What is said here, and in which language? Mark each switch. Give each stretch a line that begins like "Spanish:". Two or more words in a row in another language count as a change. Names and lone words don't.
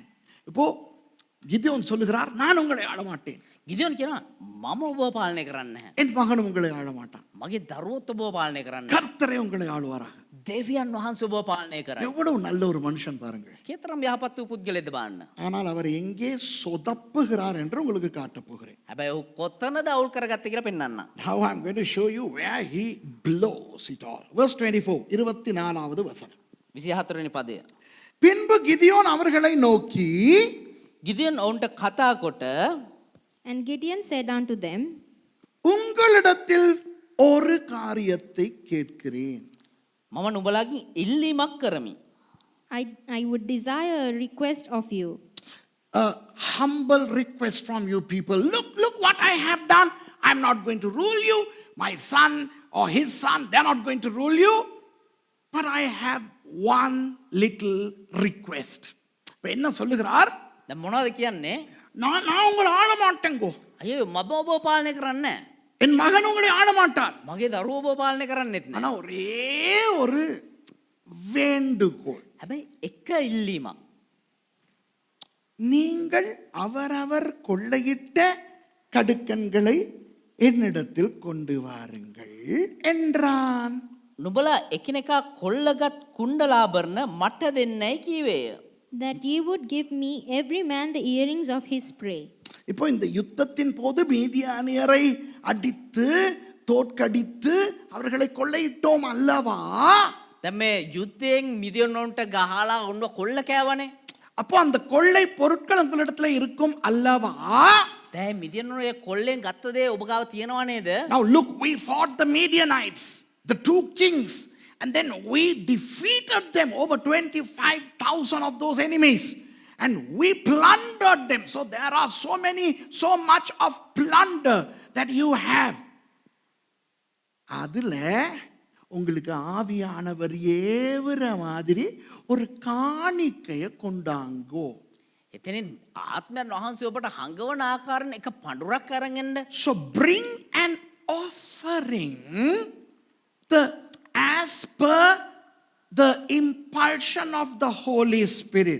Tamil: இப்போ கிதியோன் சொல்லுகிறார், நான் உங்களை ஆள மாட்டேன்.
Sinhala: ගිදියොන් කියනවා මම ඔබව පාලනය කරන්නේ නැහැ.
Tamil: என் மகன் உங்களை ஆள மாட்டான்.
Sinhala: මගේ දරුවොත් ඔබව පාලනය කරන්නේ නැහැ.
Tamil: கர்த்தரே உங்களை ஆளுவாராக.
Sinhala: දෙවියන් වහන්සේ ඔබව පාලනය කරයි.
Tamil: எவ்வளவு நல்ல ஒரு மனுஷன் பாருங்கள்.
Sinhala: කතරම් යහපත් වූ පුද්ගලෙක්ද බලන්න.
Tamil: ஆனால் அவர் எங்கே சொதப்புகிறார் என்று உங்களுக்கு காட்ட போகிறேன்.
Sinhala: හැබැයි ඔහු කොතනද අවුල් කරගත්තේ කියලා පෙන්වන්න.
English: Now I'm going to show you where he blows it all. Verse 24,
Tamil: 24வது வசனம்.
Sinhala: 24 වෙනි පදය.
Tamil: பின்பு கிதியோன் அவர்களை நோக்கி,
Sinhala: ගිදියොන් ඔවුන්ට කතා කොට
English: And Gideon said unto them,
Tamil: உங்களிடத்தில் ஒரு காரியத்தை கேட்கிறேன்.
Sinhala: මම නුඹලාගෙන් ඉල්ලීමක් කරමි.
English: I would desire a request of you. A humble request from you people. Look what I have done. I'm not going to rule you. My son or his son, they're not going to rule you. But I have one little request.
Tamil: இப்ப என்ன சொல்லுகிறார்?
Sinhala: දැන් මොනවද කියන්නේ?
Tamil: நான் உங்களை ஆள மாட்டேங்கோ.
Sinhala: අයියෝ මම ඔබව පාලනය කරන්නේ නැහැ.
Tamil: என் மகன் உங்களை ஆள மாட்டார்.
Sinhala: මගේ දරුවෝ ඔබව පාලනය කරන්නෙත් නැහැ.
Tamil: ஆனா ஒரே ஒரு வேண்டுகோள்.
Sinhala: හැබැයි එක ඉල්ලීමක්.
Tamil: நீங்கள் அவரவர் கொள்ளையிட்ட கடுக்கன்களை என்னிடத்தில் கொண்டு வாருங்கள் என்றான்.
Sinhala: නුඹලා එකිනෙකා කොල්ලගත් කුණ්ඩලාභරණ මට දෙන්නයි කීවේය.
English: That ye would give me every man the earrings of his prey.
Tamil: இப்போ இந்த யுத்தத்தின் போது மீதியானியரை அடித்து தோற்கடித்து அவர்களை கொள்ளையிட்டோம் அல்லவா?
Sinhala: දැන් මේ යුද්ධයෙන් මිදියොන්ට ගහලා ඔන්න කොල්ල කෑවනේ.
Tamil: அப்போ அந்த கொள்ளை பொருட்கள் உங்களிடத்துல இருக்கும் அல்லவா?
Sinhala: දැන් මිදියොන්ගේ කොල්ලෙන් ගත්ත දේ ඔබ ගාව තියනවා නේද?
English: Now look, we fought the Midianites, the two kings, and then we defeated them, over 25,000 of those enemies, and we plundered them. So there are so much of plunder that you have.
Tamil: அதுல உங்களுக்கு ஆவியானவர் ஏவுற மாதிரி ஒரு காணிக்கையை கொண்டாங்கோ.
Sinhala: එතනින් ආත්මයන් වහන්සේ ඔබට හඟවන ආකාරයෙන් එක පඳුරක් අරන් එන්න.
English: So bring an offering as per the impulsion of the Holy Spirit.